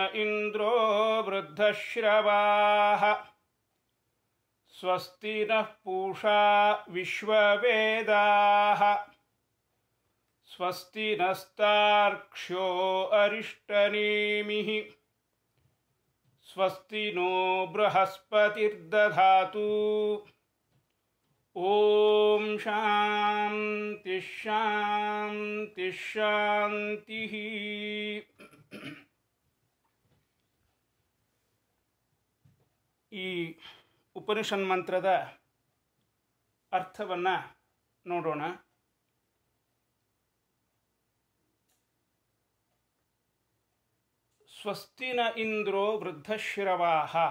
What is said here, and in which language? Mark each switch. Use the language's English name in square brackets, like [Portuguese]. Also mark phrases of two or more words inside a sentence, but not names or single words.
[Sanskrit] इंद्रो वृद्धश्रवाः स्वस्ति नः पूषा विश्ववेदाः स्वस्ति नस्तार्क्ष्यो अरिष्टनेमिः स्वस्ति नो बृहस्पतिर्दधातु। ओम शांति शांति शांति। [Kannada] ಈ ಉಪನಿಷನ್ ಮಂತ್ರದ ಅರ್ಥವನ್ನು ನೋಡೋಣ. [Sanskrit] ಸ್ವಸ್ತಿನ ಇಂದ್ರೋ ವೃದ್ಧಶ್ರವಾಃ.